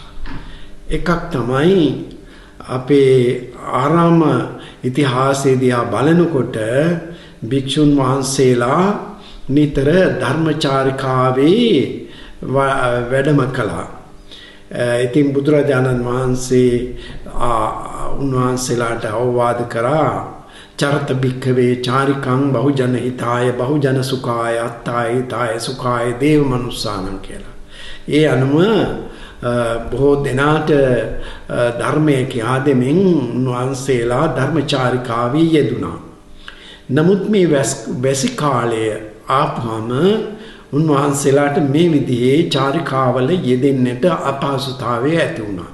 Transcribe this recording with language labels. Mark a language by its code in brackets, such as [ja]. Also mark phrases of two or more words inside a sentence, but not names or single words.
[si] එකක් තමයි අපේ ආරාම ඉතිහාසයේදී බලනකොට භික්ෂුන් වහන්සේලා නිතර ධර්මචාරිකාවේ වැඩම කළා. ඉතින් බුදුරජාණන් වහන්සේ උන්වහන්සේලාට අවවාද කරා [pi] චරත භික්ඛවේ චාරිකං බහුජන හිතාය බහුජන සුඛාය අත්තාය හිතාය සුඛාය දේව මනුස්සානම් කියලා. [si] ඒ අනුව බොහෝ දෙනාට ධර්මයේ කියා දෙමින් උන්වහන්සේලා ධර්මචාරිකාවේ යෙදුණා. නමුත් මේ වැසි කාලය ආපුවම උන්වහන්සේලාට මේ විදිහේ චාරිකාවල යෙදෙන්නට අපහසුතාවය ඇති වුණා.